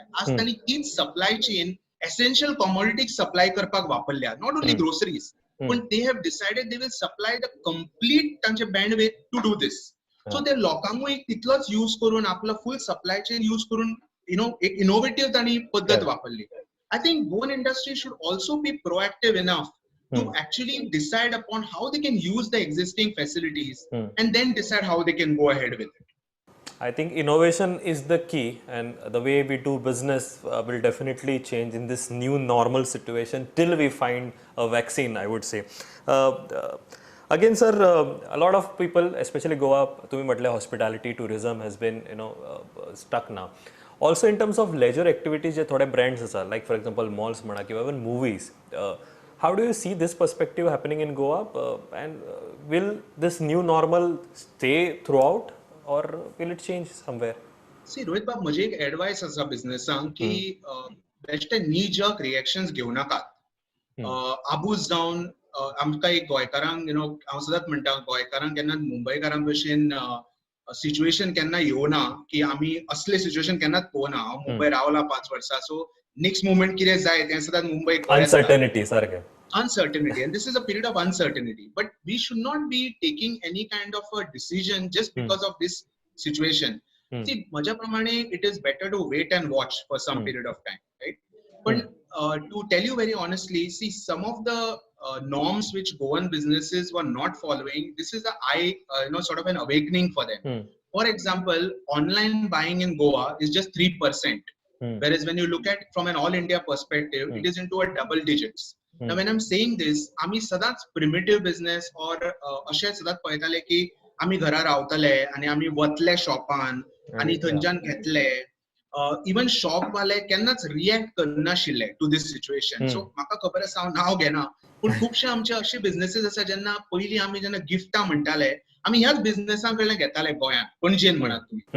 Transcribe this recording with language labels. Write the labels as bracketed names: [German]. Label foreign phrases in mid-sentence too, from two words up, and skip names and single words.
[Konkani] आज तांणी तीच [English] supply chain essential commodities supply [Konkani] करपाक वापरल्या, [English] not only groceries, पण they have decided they will supply the complete तांचे bandwidth to do this. [Konkani] सो ते लोकांकूय तितलोच यूज करून आपलो [English] full supply chain [Konkani] यूज करून एक इनोव्हेटिव्ह तांणी पद्धत वापरली. [English] I think Goan industry should also be proactive enough to actually decide upon how they can use the existing facilities and then decide how they can go ahead with it. I think innovation is the key, and the way we do business will definitely change in this new normal situation till we find a vaccine, I would say. Again, sir, a lot of people, especially Goa, [Konkani] tumhi matle [English] hospitality, tourism has been, stuck now. also in terms of leisure activities [Konkani] जे थोडे ब्रँड्स आसा [English] like for example malls [Konkani] म्हणा किंवा [English] even movies how do you see this perspective happening in Goa and will this new normal stay throughout or will it change somewhere? [Konkani] सी रोहित बाब, म्हजी एक एडवायस आसा बिझनेसांक की बेश्टे [English] knee jerk reactions [Konkani] घेवं नाकात. आबूज जावन आमकां एक गोंयकारांक हांव सदांच म्हणटा गोंयकारांक केन्ना मुंबयकारां भशेन सिच्युएशन केन्ना येवना की आमी असले सिच्युएशन केन्नाच पळोवना. हांव मुंबय रावला 5 वर्सां, सो [English] next movement [Konkani] कितें जाय तें सदांच मुंबय अनसर्टनिटी सारकें. [English] Uncertainty, and this is a period of uncertainty, but we should not be taking any kind of a decision just because of this situation. See, [Konkani] maja pramane [English] it is better to wait and watch for some period of time, right? But to tell you very honestly, see, some of the norms which Goan businesses were not following, this is sort of an awakening for them. For example, online buying in Goa is just 3%, whereas when you look at from an all India perspective, it is into a double digits. Now when I'm saying this, [Konkani] आमी सदांच [English] primitive business [Konkani] or अशें सदांच पळयताले की आमी घरा रावतले आनी आमी वतले शॉपान आनी थंयच्यान घेतले. इवन शॉप वाले केन्नाच रिएक्ट करनाशिल्ले [English] to this situation. [Konkani] सो म्हाका खबर आसा हांव नांव घेना, पूण खुबशे आमचे अशे बिझनेसीस आसा जेन्ना पयलीं आमी जेन्ना गिफ्टां म्हणटाले आमी ह्याच बिझनेसां कडल्यान घेताले गोंयांत, पणजेन म्हणात तुमी.